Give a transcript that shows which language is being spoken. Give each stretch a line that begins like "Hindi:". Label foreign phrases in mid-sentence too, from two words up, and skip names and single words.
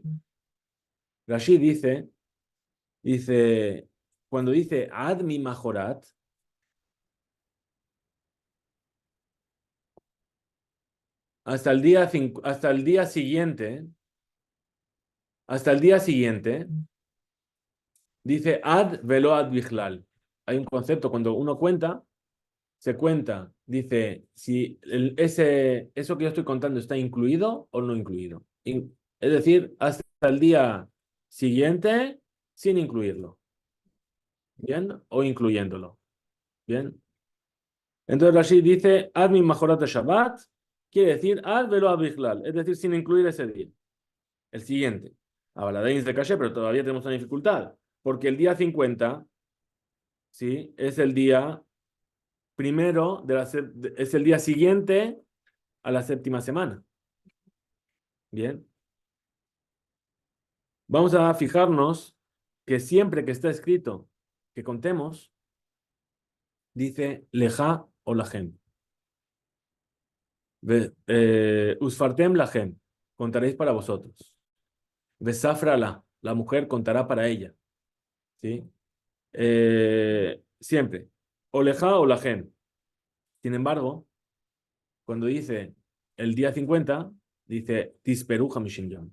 Spanish: Rashi dice, cuando dice
Hebrew: עד ממחרת,
Spanish: hasta el día siguiente, dice
Hebrew: עד ולא עד בכלל.
Spanish: Hay un concepto, cuando uno cuenta, se cuenta, dice, si eso que yo estoy contando está incluido o no incluido. Es decir, hasta el día siguiente sin incluirlo. ¿Bien? O incluyéndolo. ¿Bien? Entonces Rashid dice,
Hebrew: עד ממחרת שבת,
Spanish: quiere decir
Hebrew: עד ולא עד בכלל,
Spanish: es decir, sin incluir ese día. El siguiente. Ahora, de de caché, pero todavía tenemos una dificultad. Porque el día 50, ¿sí? Es el día primero, es el día siguiente a la 7ª semana. Bien. Vamos a fijarnos que siempre que está escrito que contemos, dice leja o lahem.
Hebrew: וספרתם לכם,
Spanish: contaréis para vosotros. Besafra la mujer contará para ella. ¿Sí? Siempre. O leja o lahem. Sin embargo, cuando dice el día 50, dice
Hebrew: תספרו חמישים יום.